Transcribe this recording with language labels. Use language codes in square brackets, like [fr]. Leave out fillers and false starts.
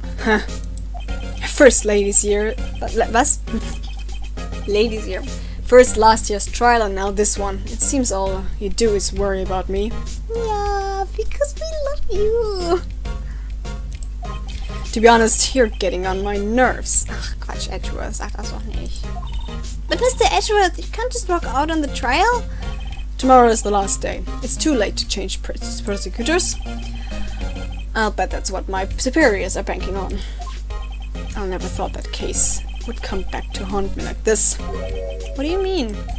[en] Huh. First ladies' year. [de] Was? [en] Ladies' year. First last year's trial and now this one. It seems all you do is worry about me. Yeah, because we love you. To be honest, you're getting on my nerves. [de] Ach, Quatsch, Edgeworth, sag das doch nicht. [en] But Mr. Edgeworth, you can't just walk out on the trial? Tomorrow is the last day. It's too late to change prosecutors. I'll bet that's what my superiors are banking on. I never thought that case would come back to haunt me like this. What do you mean?